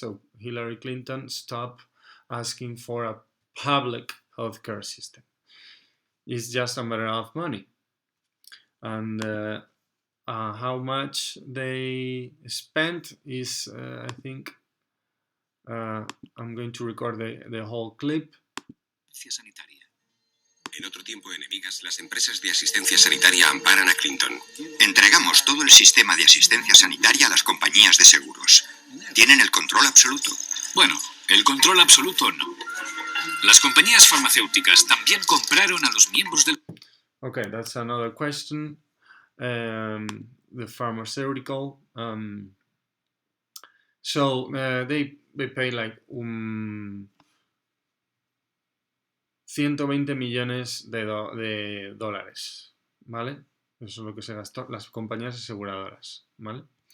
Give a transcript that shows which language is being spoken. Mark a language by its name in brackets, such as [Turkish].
[English] So Hillary Clinton stop asking for a public healthcare system. It's just a matter of money. And how much they spent is, I think, I'm going to record the whole clip. [Spanish] En otro tiempo, enemigas, las empresas de asistencia sanitaria amparan a Clinton. Entregamos todo el sistema de asistencia sanitaria a las compañías de seguros. Tienen el control absoluto. Bueno, el control absoluto no. Las compañías farmacéuticas también compraron a los miembros del... [English] Okay, that's another question. The pharmaceutical. So they pay like 120 [Spanish] millones de dólares, ¿vale? Eso es lo que se gastó las compañías aseguradoras, ¿vale?